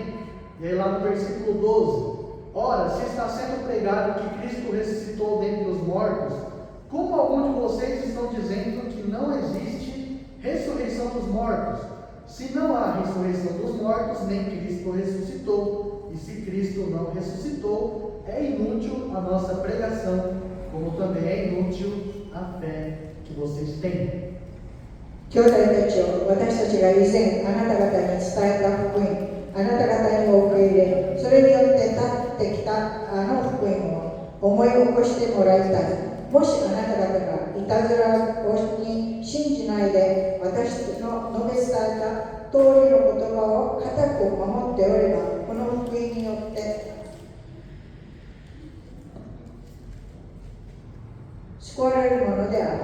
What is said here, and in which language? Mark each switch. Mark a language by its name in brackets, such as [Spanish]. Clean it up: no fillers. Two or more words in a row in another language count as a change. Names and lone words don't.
[Portuguese] E aí lá no versículo 12: Ora, se está sendo pregado que Cristo ressuscitou dentre os mortos, como alguns de vocês estão dizendo que não existe ressurreição dos mortos? Se não há ressurreição dos mortos, nem Cristo ressuscitou. e se Cristo não ressuscitou, é inútil a nossa pregação, como também é inútil a fé que vocês têm. [Japanese] 兄弟たちを私たちが以前あなた方に伝えた福音、あなた方にも受け入れ、それによって立ってきたあの福音を思い起こしてもらいたい。もしあなた方がいたずらに信じないで私の述べ伝えた通りの言葉を固く守っておれば、この福音によって救われるものである。